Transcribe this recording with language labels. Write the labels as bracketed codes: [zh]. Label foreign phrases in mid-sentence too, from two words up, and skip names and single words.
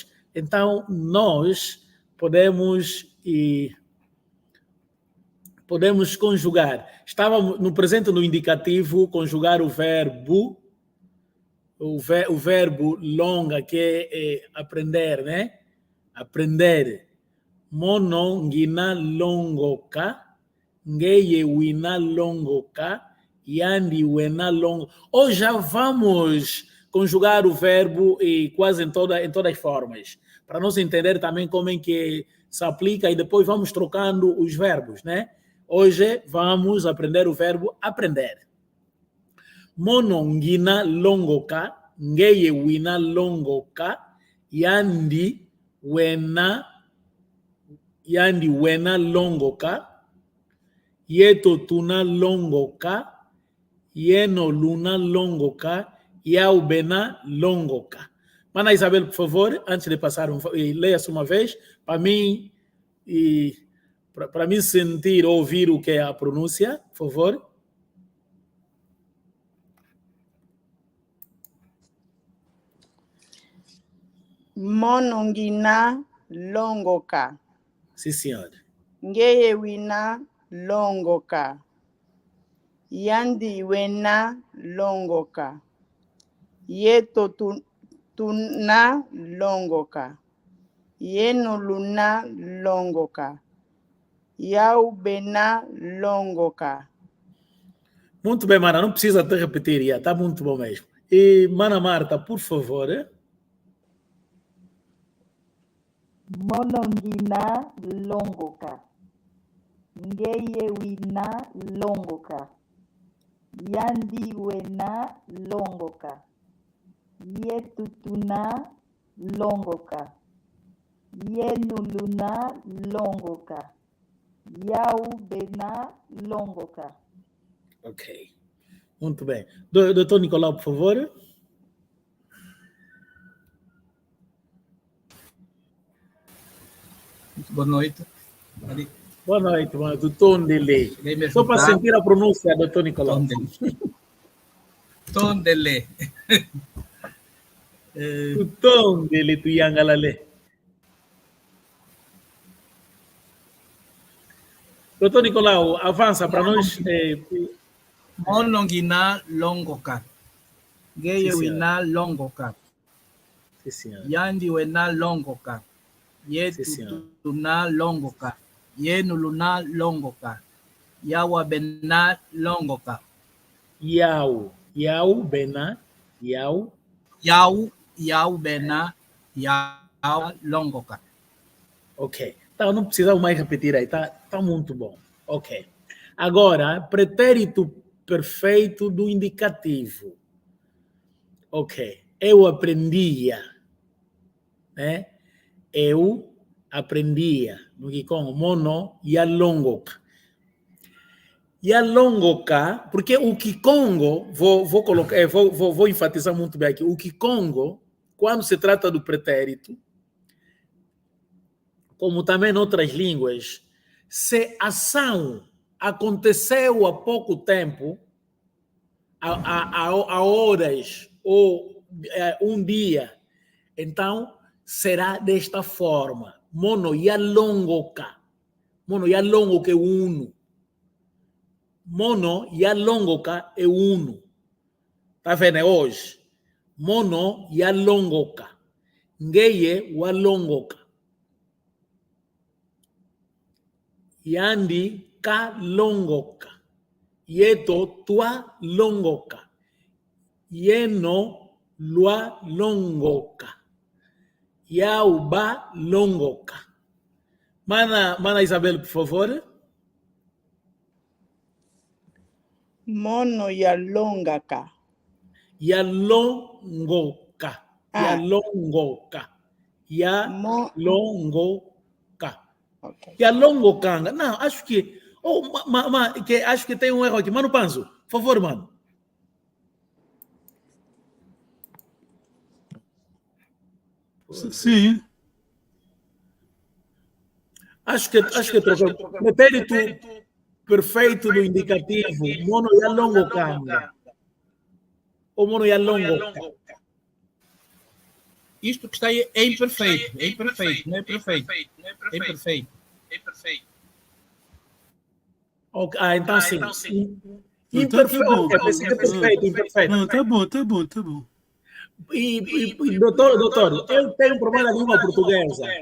[pt] Então, nós podemos conjugar. Estava no presente no indicativo, conjugar o verbo longa, que é aprender, né? Aprender. [kg] Mono ngina longoka, ngeye wina longoka, yandi wena longo. [pt] Ou já vamos conjugar o verbo quase em todas as formas, para nós entender também como é que se aplica e depois vamos trocando os verbos, né? Hoje vamos aprender o verbo aprender. [kg] Mono ngina longoka, ngeye wina longoka, yandi wena longoka, yeto tuna longoka, yeno luna longoka, yaubena longoka. [pt] Mana Isabel, por favor, antes de passar, leia-se uma vez, para mim sentir, ouvir o que é a pronúncia, por favor. [kg] Monongina longoka. [pt] Sim, senhor. [kg] Ngeye wina longoka. Yandi wena longoka. Yeto tuna longoka. Yeno luna longoka. Yau bena longoka. [pt] Muito bem, mana, não precisa te repetir, já está muito bom mesmo. E, mana Marta, por favor. [kg] Monongina longoka. Ngeye wina longoka. Yandi wena longoka. Yetutuna longoka. Yenuluna longoka. Yau bena longoka. [pt] Ok. Muito bem. Doutor Nicolau, por favor. Boa noite. Boa noite, mano. Do Tondele. Só para sentir a pronúncia, doutor Nicolau. Tondele. Do Tondele, do Yangalale. Doutor Nicolau, avança para nós. [kg] Monongina longoka. Geye wina longoka. [pt] Sim, senhor. [kg] Yandi wena longoka. Yetutuna longoka. Yenuluna longoka. Yawa bena longoka. Yau bena. Yau bena. Yau longoka. [pt] Ok. Então, não precisava mais repetir aí. Tá muito bom. Ok. Agora, pretérito perfeito do indicativo. Ok. Eu aprendia. Né? Eu aprendia. No Kikongo, [kg] mono yalongoka. Yalongoka, [pt] porque o Kikongo, vou colocar, vou enfatizar muito bem aqui. O Kikongo, quando se trata do pretérito, como também em outras línguas, se a ação aconteceu há pouco tempo, há horas ou um dia, então será desta forma. [kg] Mono yalongoka. Mono yalongoka é uno. Mono yalongoka é uno. [pt] Tá vendo? É hoje. [kg] Mono yalongoka. Ngeye walongoka. Yandi ka longoka. Yeto tua longoka. Yeno lua longoka. Yauba longoka. [pt] Mana Isabel, por favor. [kg] Mono yalongaka. Yalongoka. Yalongoka. Yalongoka. Okay. Yalongokanga. [pt] Não, acho que. Acho que tem um erro aqui. Mano Panzo, por favor, mano. Sim. Acho que trocou. Pretérito perfeito do indicativo. [kg] Mono yalongokanga. Ou mono yalongoka. [pt] Isto que está aí é imperfeito. É imperfeito, não é perfeito. É imperfeito. Okay. Então sim. Imperfeito. Imperfeito. Não, tá bom. E doutor, eu tenho um problema na língua portuguesa.